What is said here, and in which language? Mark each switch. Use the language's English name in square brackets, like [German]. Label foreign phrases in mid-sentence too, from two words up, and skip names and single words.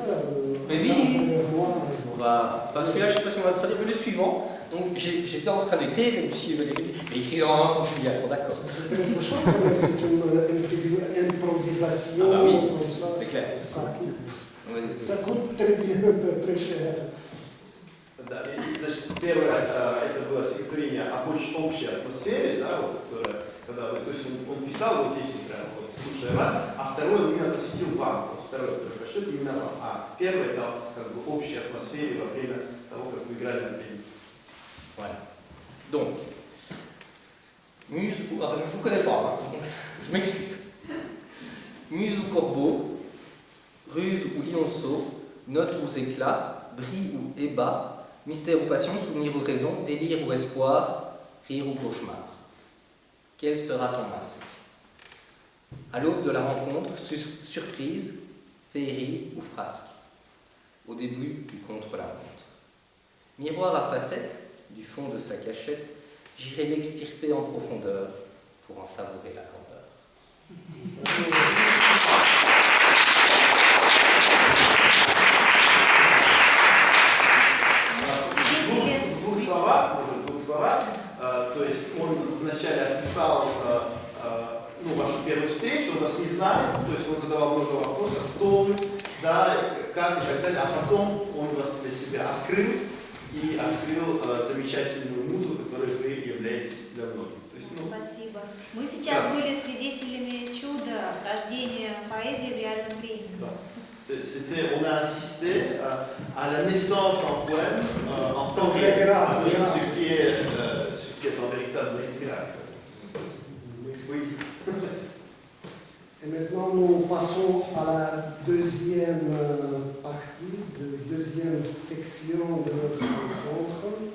[French] Mais oui, parce que là je ne sais pas si on va traduire, mais le suivant, donc j'étais en train d'écrire et puis Valérie, mais écrire en un pour Julia, d'accord. C'est quelque chose, c'est une improvisation. Ah bah oui, comme ça, c'est clair. Ça. Oui, Vas-y. Ça coûte très bien, très cher. [Russian] Да, и, значит, первое, это было стихотворение о общей атмосфере, да, вот, которое, когда, то есть он писал вот здесь прям, вот, слушая вас, а второе он именно посвятил вам, вот второе, который прочтет именно вам, а первое это как бы общей атмосфере во время того, как вы играли на пианино. [French] Voilà. Donc, Muse, enfin je ne vous connais pas, hein. Je m'excuse. Muse ou corbeau, ruse ou lionceau, note ou éclat, bris ou ébat, mystère ou passion, souvenir ou raison, délire ou espoir, rire ou cauchemar. Quel sera ton masque? À l'aube de la rencontre, surprise, féerie ou frasque. Au début du contre-la-montre. Miroir à facettes, du fond de sa cachette, j'irai l'extirper en profondeur pour en savourer la candeur. [Russian] В двух словах, то есть он вначале описал ну, вашу первую встречу, он вас не знает, то есть он задавал много вопросов, кто вы, да, как и так далее, а потом он вас для себя открыл и открыл замечательную музыку, которой вы являетесь для многих. То есть, ну, Спасибо. Мы сейчас были свидетелями чуда рождения поэзии в реальном времени. Да. [French] On a assisté à la naissance d'un poème en temps réel, ce qui est un véritable miracle. Oui. Et maintenant, nous passons à la deuxième partie, la deuxième section de notre rencontre.